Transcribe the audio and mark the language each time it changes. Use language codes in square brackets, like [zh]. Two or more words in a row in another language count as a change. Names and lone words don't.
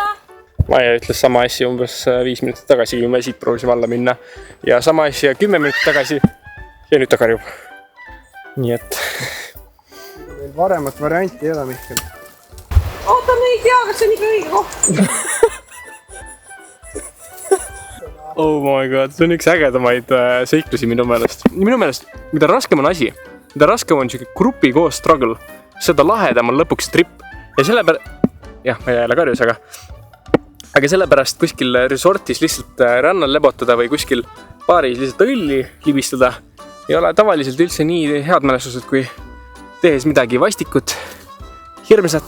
[et] Maia ütles sama asja umbes 5 minutit tagasi, kui me siit proovisime alla minna. Ja sama asja 10 minutit tagasi ja nüüd ta karjub. Nii et... Meil varemat varianti ei ole, Mihkel. Oota, me ei tea, kas see on ikka õige koht. [en] Oh my god, [et] see on üks ägedamaid seiklusi minu meelest. Minu meelest, mida raskem on asi, mida raskem on grupi koos struggle, seda lahedam on lõpuks trip. Ja sellepärast, jah, ma jälle karjus, aga sellepärast kuskil resortis lihtsalt rannal lebotada või kuskil baaris lihtsalt õlli libistada ei ole tavaliselt üldse nii head mälestused, kui tehes midagi vastikut, hirmsat.